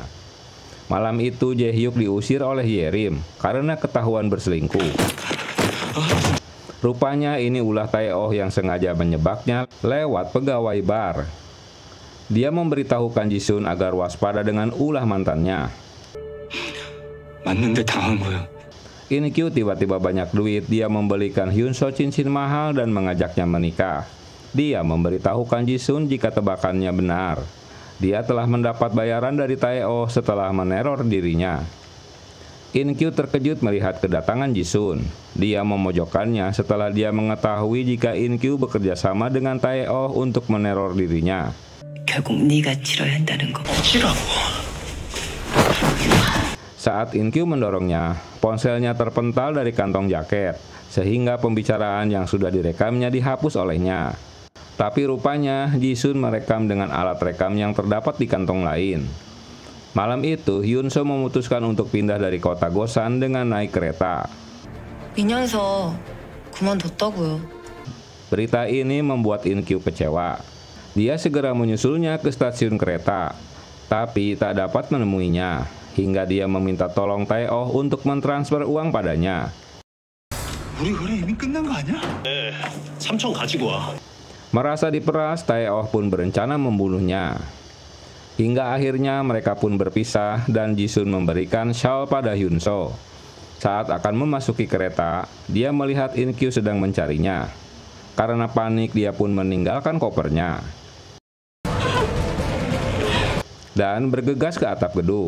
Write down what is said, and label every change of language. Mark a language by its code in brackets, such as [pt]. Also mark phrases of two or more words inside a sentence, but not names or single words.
[id] Malam itu Jae-hyuk diusir oleh Yerim karena ketahuan berselingkuh. Rupanya ini ulah Tae-oh yang sengaja menyebaknya lewat pegawai bar. Dia memberitahukan Jisun agar waspada dengan ulah mantannya. [ko] 맞는데 당한 거야. [id] In-kyu tiba-tiba banyak duit, dia membelikan Hyunso cincin mahal dan mengajaknya menikah. Dia memberitahukan Jisun jika tebakannya benar. Dia telah mendapat bayaran dari Tae-oh setelah meneror dirinya. In-kyu terkejut melihat kedatangan Ji-sun. Dia memojokkannya setelah dia mengetahui jika In-kyu bekerja sama dengan Tae-oh untuk meneror dirinya. [ko] 결국 네가 치러야 한다는 거. 치라고. [id] Saat In-kyu mendorongnya, ponselnya terpental dari kantong jaket, sehingga pembicaraan yang sudah direkamnya dihapus olehnya. Tapi rupanya Ji-sun merekam dengan alat rekam yang terdapat di kantong lain. Malam itu, Hyun-soo memutuskan untuk pindah dari kota Gosan dengan naik kereta. [ko] 민현서 그만뒀다고요. [id] Berita ini membuat In-kyu kecewa. Dia segera menyusulnya ke stasiun kereta, tapi tak dapat menemuinya, hingga dia meminta tolong Tae-oh untuk mentransfer uang padanya. [ko] 우리 거래 이미 끝난 거 아니야? 3천 가지고 와. [id] Merasa diperas, Tae-oh pun berencana membunuhnya. Hingga akhirnya mereka pun berpisah dan Ji-sun memberikan shawl pada Hyun-soo. Saat akan memasuki kereta, dia melihat In-kyu sedang mencarinya. Karena panik, dia pun meninggalkan kopernya dan bergegas ke atap gedung.